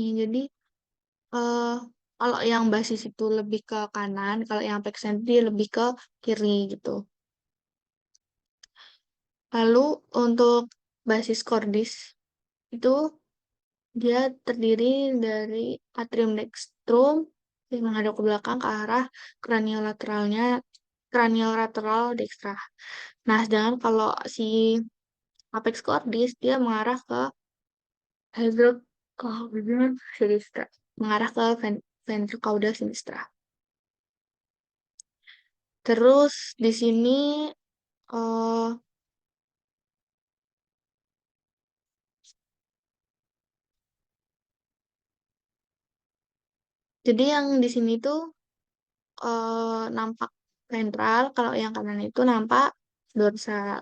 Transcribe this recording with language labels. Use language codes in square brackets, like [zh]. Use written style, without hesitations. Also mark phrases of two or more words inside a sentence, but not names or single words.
[id] Jadi eh kalau yang basis itu lebih ke kanan, kalau yang apex dia lebih ke kiri gitu. Lalu untuk [la] basis cordis [id] itu dia terdiri dari [la] atrium dextrum [id] yang menghadap ke belakang ke arah craniolateralnya, [la] craniolateral dextra. [id] Nah, sedangkan kalau si [la] apex cordis [id] dia mengarah ke [la] hydrocaudal sinistra, [id] mengarah ke [la] ventricaudal sinistra. [id] Terus di sini eh jadi yang di sini tuh nampak ventral, kalau yang kanan itu nampak dorsal.